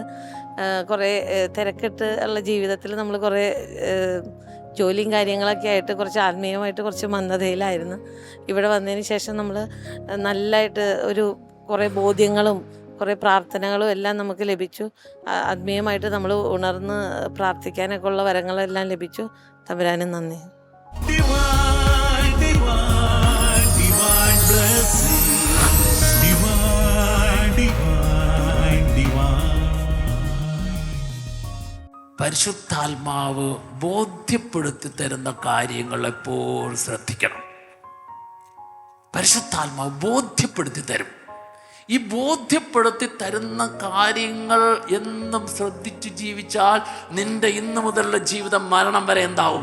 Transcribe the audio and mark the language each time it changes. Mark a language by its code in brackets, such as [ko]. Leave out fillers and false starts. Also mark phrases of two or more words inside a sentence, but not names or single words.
[ml] കുറേ തിരക്കിട്ട് ഉള്ള ജീവിതത്തിൽ നമ്മൾ കുറേ ജോലിയും കാര്യങ്ങളൊക്കെ ആയിട്ട് കുറച്ച് ആത്മീയമായിട്ട് കുറച്ച് മന്ദതയിലായിരുന്നു. ഇവിടെ വന്നതിന് ശേഷം നമ്മൾ നല്ലതായിട്ട് കുറേ ബോധ്യങ്ങളും കുറേ പ്രാർത്ഥനകളും എല്ലാം നമുക്ക് ലഭിച്ചു. ആത്മീയമായിട്ട് നമ്മൾ ഉണർന്ന് പ്രാർത്ഥിക്കാനൊക്കെ ഉള്ള വരങ്ങളെല്ലാം ലഭിച്ചു. തമ്പുരാനും നന്ദി. [en] Divine, divine, divine blessing. Divine, divine, divine. [ml] പരിശുദ്ധാത്മാവ് ബോധ്യപ്പെടുത്തി തരുന്ന കാര്യങ്ങൾ എപ്പോഴും ശ്രദ്ധിക്കണം. പരിശുദ്ധാത്മാവ് ബോധ്യപ്പെടുത്തി തരും. ഈ ബോധ്യപ്പെടുത്തി തരുന്ന കാര്യങ്ങൾ എന്നും ശ്രദ്ധിച്ചു ജീവിച്ചാൽ നിന്റെ ഇന്നു മുതലുള്ള ജീവിതം മരണം വരെ എന്താവും?